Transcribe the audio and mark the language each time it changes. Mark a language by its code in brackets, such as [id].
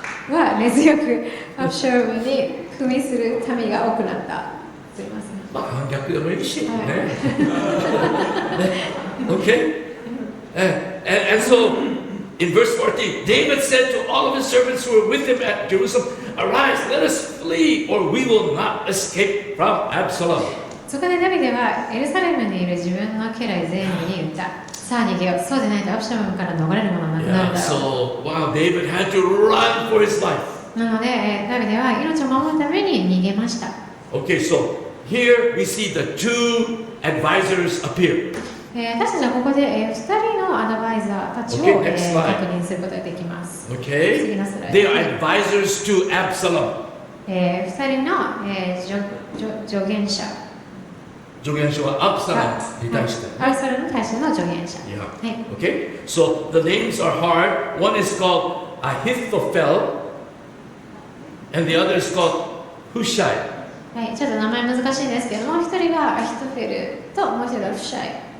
[ja] は根強くアブシャロムに踏みする民が多くなった。すいません。まあ反逆でもいいしね。 [en] Okay? And so in verse 14, David said to all of his servants who were with him at Jerusalem, Arise, let us flee, or we will not escape from Absalom. [ja] そこでダビデはエルサレムにいる自分の家来全員に言った。さあ逃げよう。そうでないとアブシャロムから逃れるものはなくなるだろう。 [en] So, wow, David had to run for his life. [ja] なので、ダビデは命を守るために逃げました。 [en] Okay, so here we see the two advisors appear. [ja] 私たちはここで2人のアドバイザーたちを、確認することができます。 [en] Okay? [ja] 次のスライド。 [en] They are advisors to Absalom. [ja] 2人の、助言者。助言者はアブサロムに対して。アブサロムに対しての助言者。 [en] Yeah. [ja] はい。 [en] Okay? So the names are hard. One is called Ahithophel, and the other is called Hushai. [ja] はい、ちょっと名前難しいんですけども、一人がアヒトフェルともう一人がフシャイ。